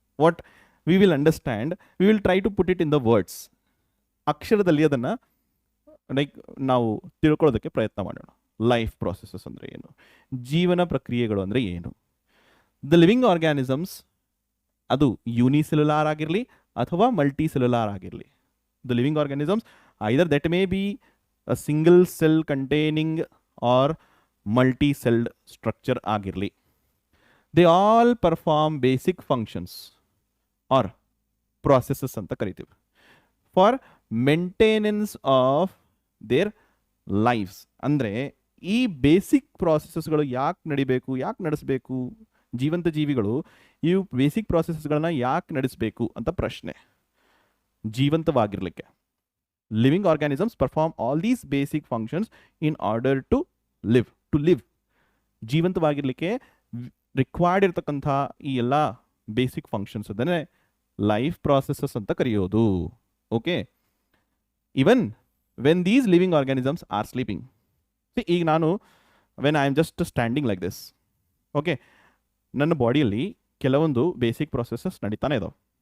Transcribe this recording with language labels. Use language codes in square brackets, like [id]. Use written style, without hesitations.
[en] What we will understand, we will try to put it in the words. [kn] ಅಕ್ಷರದಲ್ಲಿ ಅದನ್ನು like ನಾವು ತಿಳ್ಕೊಳ್ಳೋದಕ್ಕೆ ಪ್ರಯತ್ನ ಮಾಡೋಣ. ಲೈಫ್ ಪ್ರಾಸೆಸಸ್ ಅಂದರೆ ಏನು, ಜೀವನ ಪ್ರಕ್ರಿಯೆಗಳು ಅಂದರೆ ಏನು. ದ ಲಿವಿಂಗ್ ಆರ್ಗ್ಯಾನಿಸಮ್ಸ್ ಅದು ಯೂನಿಸೆಲ್ಯುಲಾರ್ ಆಗಿರಲಿ ಅಥವಾ ಮಲ್ಟಿ ಸೆಲ್ಯುಲಾರ್ ಆಗಿರಲಿ. [en] the living organisms either that may be a single cell containing or multi-celled structure [kn] ಆಗಿರಲಿ, [en] they all perform basic functions or processes [kn] ಅಂತ ಕರಿತೀವಿ [en] for maintenance of their lives. [kn] ಅಂದರೆ ಈ basic ಪ್ರಾಸೆಸಸ್ಗಳು ಯಾಕೆ ನಡಿಬೇಕು, ಯಾಕೆ ನಡೆಸಬೇಕು, ಜೀವಂತ ಜೀವಿಗಳು ಈ ಬೇಸಿಕ್ ಪ್ರಾಸೆಸಸ್ಗಳನ್ನ ಯಾಕೆ ನಡೆಸಬೇಕು ಅಂತ ಪ್ರಶ್ನೆ. ಜೀವಂತವಾಗಿರಲಿಕ್ಕೆ [en] living organisms perform all these basic functions in order to live. [kn] ಜೀವಂತವಾಗಿರಲಿಕ್ಕೆ required ಇರತಕ್ಕಂಥ ಈ ಎಲ್ಲ ಬೇಸಿಕ್ ಫಂಕ್ಷನ್ಸ್ ಅದನ್ನೇ ಲೈಫ್ ಪ್ರಾಸೆಸಸ್ ಅಂತ ಕರೆಯೋದು. [en] Okay, even when these living organisms are sleeping. [kn] ಈಗ ನಾನು [en] when I am just standing like this, [kn] okay, ನನ್ನ ಬಾಡಿಯಲ್ಲಿ ಕೆಲವೊಂದು ಬೇಸಿಕ್ ಪ್ರಾಸೆಸಸ್ ನಡೀತಾನೆ ಇದಾವೆ.